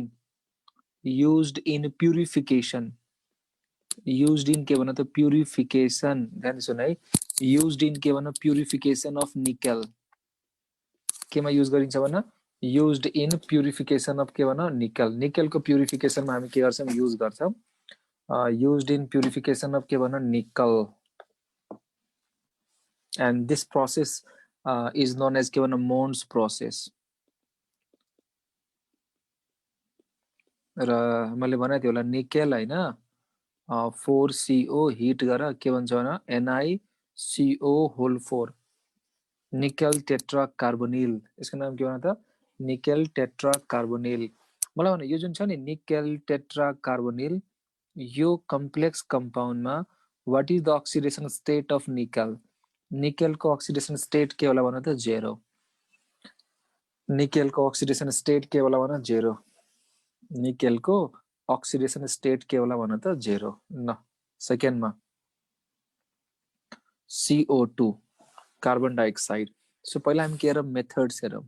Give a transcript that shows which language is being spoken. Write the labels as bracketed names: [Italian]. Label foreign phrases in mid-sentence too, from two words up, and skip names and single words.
[English] in purification used in [Nepali] के भन त प्युरिफिकेसन ध्यान सुन है [English] used in [Nepali] के भन [English] purification of nickel [Nepali] केमा युज गरिन्छ भन [English] used in purification of [Nepali] के भन निकेल निकेलको प्युरिफिकेसनमा हामी के गर्छौँ युज गर्छौँ [English] used in purification of [Nepali] के भन nickel [English] and this process is known as [Nepali] के भन Mond's process र मैले भने थियो होला निकेल हैन 4CO हिट गर के भन्छ भन NiCO whole 4 निकेल टेट्रा कार्बोनिल, यसको नाम के भन्छ त? निकेल टेट्रा कार्बोनिल। मलाई भने यो जुन छ नि निकेल टेट्रा कार्बोनिल, यो [English] complex compoundमा what is the oxidation state of nickel? [Nepali] निकेल को [English] oxidation state [Nepali] के होला भन त? 0। निकेल को [English] oxidation state [Nepali] के होला भन? 0। निकेल को [English] oxidation state [Nepali] के होला भन त? 0। न सेकेन्डमा CO2 [English] carbon dioxide. [Nepali] सो पहिला हामी के हेरौँ? मेथड्स हेरौँ।